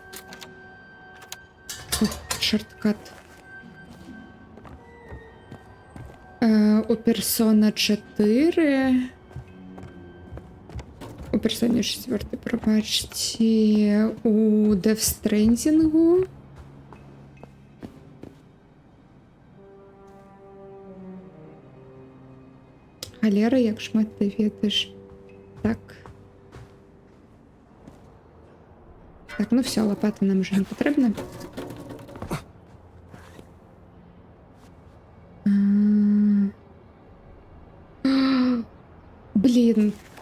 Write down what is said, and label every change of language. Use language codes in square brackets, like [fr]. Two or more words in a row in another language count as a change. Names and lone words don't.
[uk] Ух, шорткат. У Persona 4... У Persona 4, пробачте, у Death Stranding. Галера, як шмат ти ведаєш. Так. Так, ну все, лопата нам вже не потрібна. Блін.